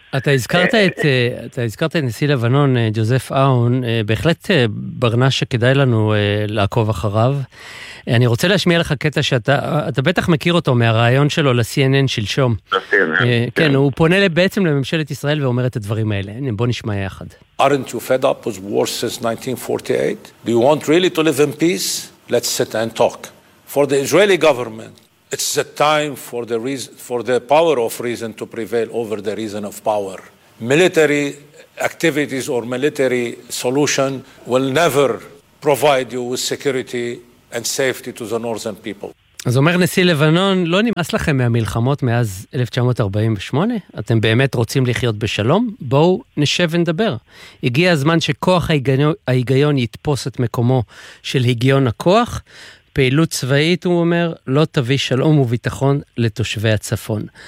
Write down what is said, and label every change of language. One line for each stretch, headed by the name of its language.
Hebrew: אתה הזכרת את נשיא לבנון, ג'וזף אהון, בהחלט ברנש שכדאי לנו לעקוב אחריו. אני רוצה להשמיע לך קטע שאתה בטח מכיר אותו מהרעיון שלו ל-CNN של שום. כן, הוא פונה בעצם לממשלת ישראל ואומר את הדברים האלה. בוא נשמע יחד.
English: Aren't you fed up with war since 1948? Do you want really to live in peace? Let's sit and talk. For the Israeli government, It's the time for the reason, for the power of reason to prevail over the reason of power. Military activities or military solution will never provide you with security and safety to the northern people.
Hebrew: אז אומר נשיא לבנון, לא נמאס לכם מהמלחמות מאז 1948? אתם באמת רוצים לחיות בשלום? בואו נשב ונדבר. הגיע הזמן שכוח ההיגיון יתפוס את מקומו של היגיון הכוח, פעילות צבאית, הוא אומר, לא תביא שלום וביטחון לתושבי הצפון.